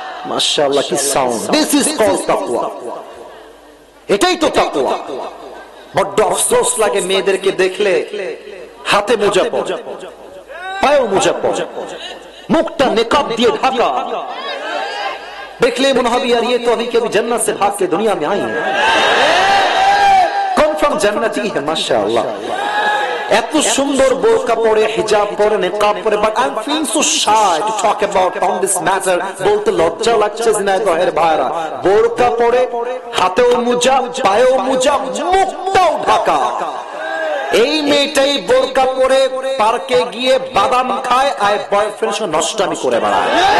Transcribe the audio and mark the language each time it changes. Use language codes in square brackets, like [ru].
[bn] মাশাআল্লাহ, কি sound! [en] This is called তাকওয়া। [bn] এটাই তো তাকওয়া। বড্ড আফসোস লাগে মেয়েদেরকে দেখলে হাতে মোজা পরে, পায়েও মোজা পরে, মুখটা নেকাব দিয়ে ঢাকা, দেখলে মনে হবে [hi] यार ये तो अभी कभी जन्नत से भाग के दुनिया में आई है। कन्फर्म जन्नती है माशाअल्लाह। [bn] এত সুন্দর বোরকা পরে, হিজাব পরে, নিকাব পরে, [en] But I am feeling so shy to talk about on this matter. [bn] বলতে লজ্জা লাগছে জিনাগহের ভাইরা। বোরকা পরে, হাতেও মোজা, পায়েও মোজা, মুখটাও ঢাকা। এই মেয়েটাই বোরকা পরে পার্কে গিয়ে বাদাম খায় আর বয়ফ্রেন্ড সঙ্গে নষ্টামি করে বেড়ায়।